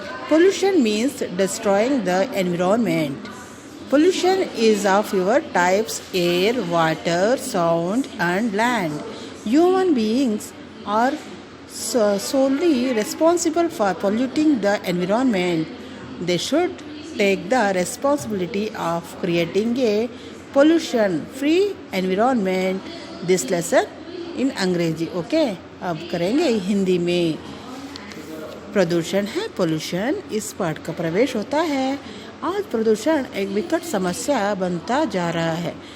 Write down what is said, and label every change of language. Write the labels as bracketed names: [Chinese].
[English] Pollution means destroying the environment. Pollution is of your types air, water, sound and land. Human beings are solely responsible for polluting the environment. They should take the responsibility of creating a pollution-free environment. This lesson in [Hindi] अंग्रेजी। Okay, अब करेंगे हिंदी में। प्रदूषण है pollution, इस पाठ का प्रवेश होता है। आज प्रदूषण एक विकट समस्या बनता जा रहा है।